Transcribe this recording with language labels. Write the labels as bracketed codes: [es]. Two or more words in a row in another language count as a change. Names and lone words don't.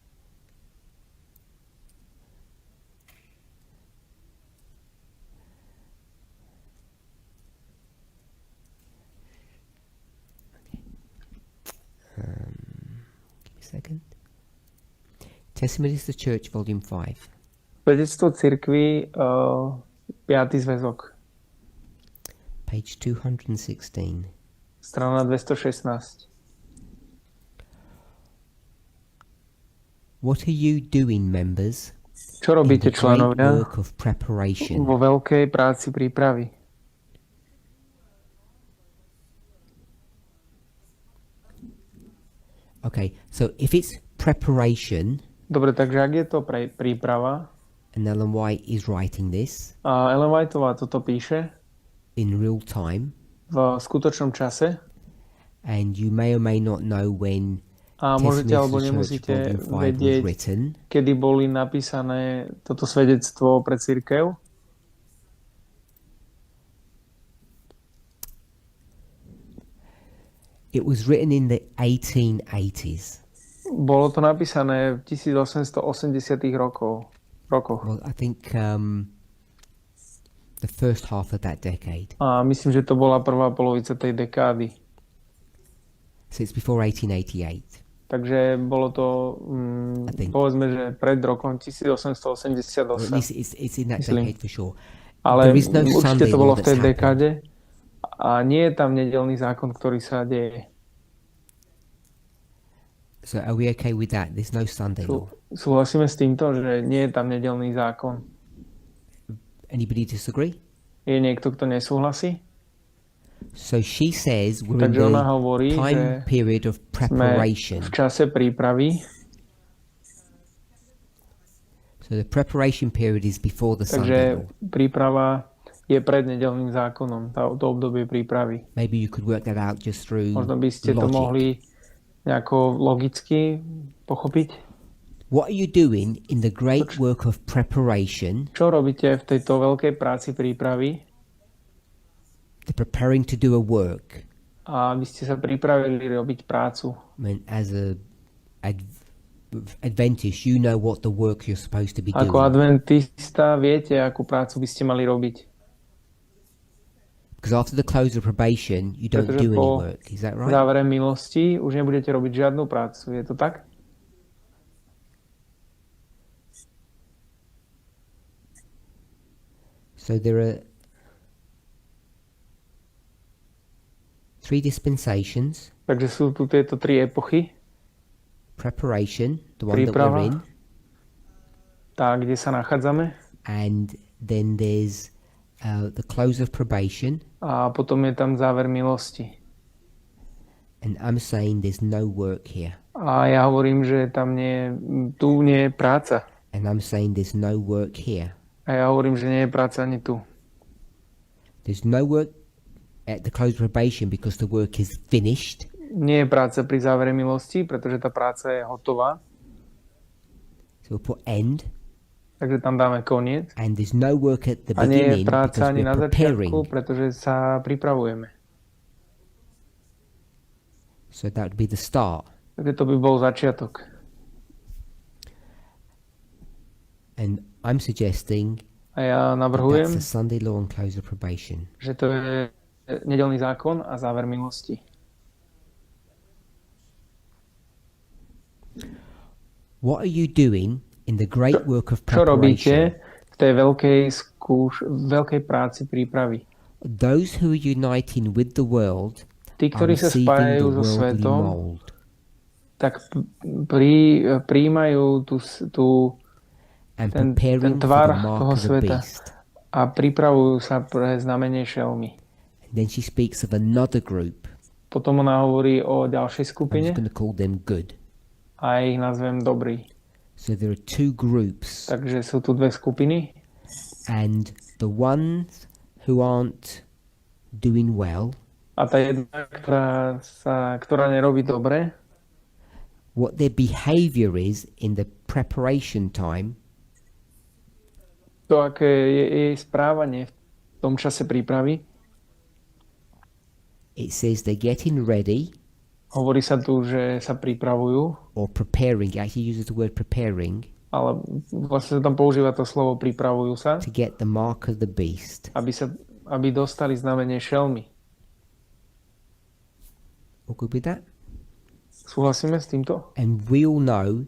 [en] Give me a second. Testimonies to the Church, Volume 5. [sk] Svedectvo cirkvi, 5. zväzok. [en] Page 216. [sk] Strana 216. [en] What are you doing, members, [sk] Čo [en] in [sk] robíte, [en] the great [sk] členovia, [en] work of preparation? [sk] vo veľkej práci prípravy? [en] Okay, so if it's preparation, [sk] Dobre, takže ak je to príprava, [en] and Ellen White is writing this [sk] a Ellen Whiteová toto píše [en] in real time, [sk] v skutočnom čase, [en] and you may or may not know when [sk] a môžete alebo [en] Testimonies to the Church [sk] nemusíte [en] Volume 5 was [sk] vedieť, [en] written, [sk] kedy boli napísané toto svedectvo pre cirkev. [en] it was written in the 1880s. [sk] Bolo to napísané v 1880 rokoch. [en] Well, I think the first half of that decade. [sk] A myslím, že to bola prvá polovica tej dekády. [en] So it's before 1888. [sk] Takže bolo to, povedzme, že pred rokom 1888. [en] Or at least it's in that [sk] Myslím. [en] decade for sure. [sk] Ale [en] There is no [sk] určite [en] Sunday [sk] to bolo [en] law [sk] v tej [en] that's happened. [sk] dekáde a nie je tam nedeľný zákon, ktorý sa deje. [en] So are we okay with that? There's no Sunday law. [sk] Súhlasíme s týmto, že nie je tam nedeľný zákon. [en] Anybody disagree? [sk] Je niekto, kto nesúhlasí? [en] So she says we're in [sk] Takže ona hovorí, [en] the time [sk] že [en] period of [sk] sme [en] preparation. [sk] v čase prípravy, [en] So the preparation period is before the Sunday [sk] takže [en] law. [sk] príprava je pred nedeľným zákonom, to obdobie prípravy. [en] Maybe you could work that out just through [sk] Možno by ste to [en] logic. [sk] mohli nejako logicky pochopiť. [en] What are you doing in the great work of preparation? [sk] Čo robíte v tejto veľkej práci prípravy? [en] The preparing to do a work. [sk] A vy ste sa pripravili robiť prácu. [en] I mean, as a Adventist, you know what the work you're supposed to be doing. [sk] Ako adventista viete, akú prácu by ste mali robiť. [en] Because after the close of probation, you don't do any work. Is that right? [sk] V závere milosti už nebudete robiť žiadnu prácu. Je to tak? [en] So there are 3 dispensations. [sk] Takže sú tu tieto 3 epochy. [en] Preparation, the one [sk] Príprava, [en] that we're in. [sk] Tá, kde sa nachádzame. [en] And then there's the close of probation. [sk] A potom je tam záver milosti. [en] And I'm saying there's no work here. [sk] A ja hovorím, že tam tu nie je práca. [en] And I'm saying there's no work here. [sk] A ja hovorím, že nie je práca ani tu. [en] There's no work at the close of probation because the work is finished. [sk] Nie je práca pri závere milosti, pretože tá práca je hotová. [en] So we'll put end. [sk] Takže tam dáme koniec. [en] And there's no work at the [sk] A nie je [en] beginning [sk] práca [en] because [sk] ani na [en] we're preparing. [sk] začiatku, pretože sa pripravujeme. [en] So that would be the start. [sk] Takže to by bol začiatok. [en] And I'm suggesting [sk] A ja [en] that's [sk] navrhujem, [en] the Sunday law and close of probation. [sk] že to je nedeľný zákon a záver milosti. [en] What are you doing in the great work of [sk] Čo robíte [en] preparation? [sk] v tej veľkej práci prípravy? [en] Those who are uniting with the world [sk] Tí, [en] are [sk] ktorí sa [en] receiving [sk] spájajú [en] the [sk] so [en] worldly [sk] svetom, [en] mold. [sk] tak prijímajú [en] And [sk] ten [en] preparing for [sk] tvar [en] the mark [sk] toho [en] of the [sk] sveta [en] beast. [sk] a pripravujú sa pre znamenie šelmy. [en] And then she speaks of another group. [sk] Potom ona hovorí o ďalšej [en] I'm [sk] skupine [en] just going to call them good. [sk] a ja ich nazvem dobrý. [en] So there are 2 groups. [sk] Takže sú tu 2 skupiny [en] And the ones who aren't doing well, [sk] a tá jedna, ktorá nerobí dobre, [en] what their behavior is in the preparation time [sk] to, aké je jej správanie v tom čase prípravy. [en] it says they're getting ready [sk] Hovorí sa tu, že sa pripravujú, [en] or preparing. It actually uses the word preparing [sk] ale vlastne sa tam používa to slovo pripravujú sa, [en] to get the mark of the beast. [sk] aby dostali znamenie šelmy. [en] All good with that? [sk] Súhlasíme s týmto? [en] And we all know